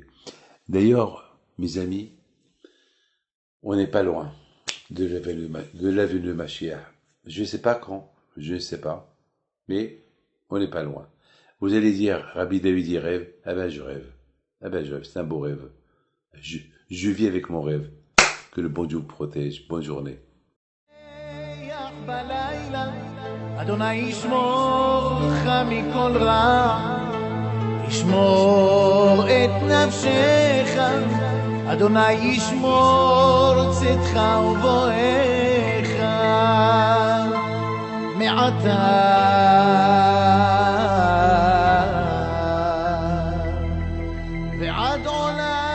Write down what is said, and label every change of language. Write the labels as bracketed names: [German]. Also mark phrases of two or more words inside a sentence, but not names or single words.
[French] D'ailleurs, mes amis, on n'est pas loin de la venue de Mashiach. Je ne sais pas quand, je ne sais pas, mais on n'est pas loin. Vous allez dire, Rabbi David, il rêve. Ah ben, je rêve. Ah ben, je rêve. C'est un beau rêve. Je vis avec mon rêve. Que le bon Dieu vous protège. Bonne journée. [Hebrew] אדוני ישמור לך מכל רע, ישמור את נפשך, אדוני ישמור צאתך ובואך מעתה ועד עולם